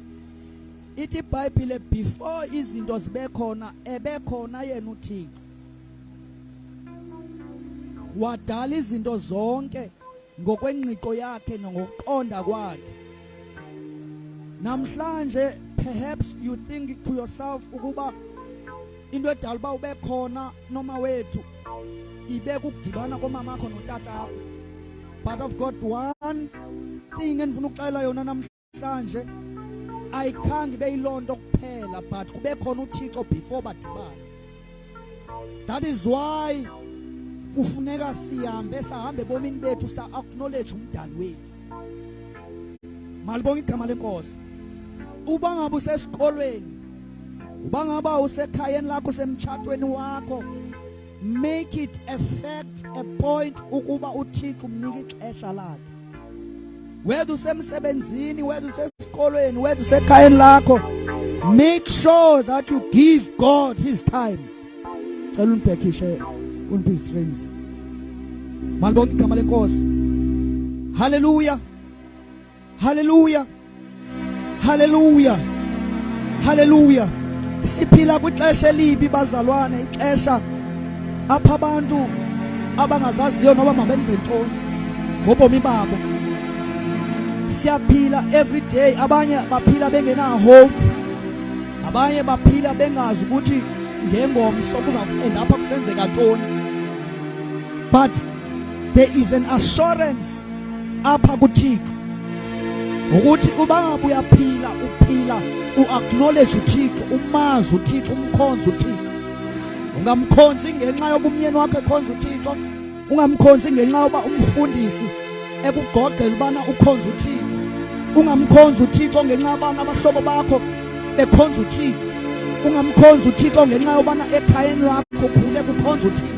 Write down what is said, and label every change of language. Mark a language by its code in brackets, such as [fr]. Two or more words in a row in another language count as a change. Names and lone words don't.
[xh] Ithi iBhayibhile before izinto zibe khona ebekhona yena uThixo. Wadala izinto zonke ngokwengqiqo yakhe nokuqonda kwakhe. Namhlanje [en] perhaps you think to yourself [xh] ukuba into edala uba ube khona noma wethu ibeka ukudibana komama akho notata akho. [en] But I've got one thing [xh] endifuna ukuxela yona namhlanje, ayikhange ibe yilonto kuphela but kube khona uThixo before badibana. [en] That is why [xh] kufuneka sahambe bomini bethu sa acknowledge umdali wethu. Malibonke igama lenkosi. Uba ngabe usesikolweni, uba ngaba usekhayeni lakho semtshatweni wakho, [en] make it a fact, a point [xh] ukuba uThixo umnika ixesha lakhe. Whether usemsebenzini, whether usesikolweni, whether usekhayeni lakho, [en] make sure that you give God his time. [xh] Cela unibhekishe uniphi strings. Malibonke igama lenkosi. Hallelujah. Hallelujah. Hallelujah. Hallelujah. Siphila kwixesha elibi bazalwane, ixesha apha abantu abangazaziyo noba mabenze ntoni ngobomi babo. Siyaphila [en] every day, [xh] abanye baphila bengena hope, abanye baphila bengazi ukuthi ngengomso kuzakuenda apha kusenzeka ntoni. [en] But there is an assurance [xh] apha kuThixo ukuthi uba ngabe uyaphila, uphila uacknowledge uThixo, umazi uThixo, umkhonza uThixo. Ungamkhonzi ngenxa yoba umyeni wakhe ekhonza uThixo, ungamkhonzi ngenxa yoba umfundisi ekugogela ubana ukhonza uThixo, ungamkhonza uThixo ngenxa yobana abahlobo bakho bekhonza uThixo, ungamkhonza uThixo ngenxa yobana ekhayeni lakho khule kukhonza uThixo.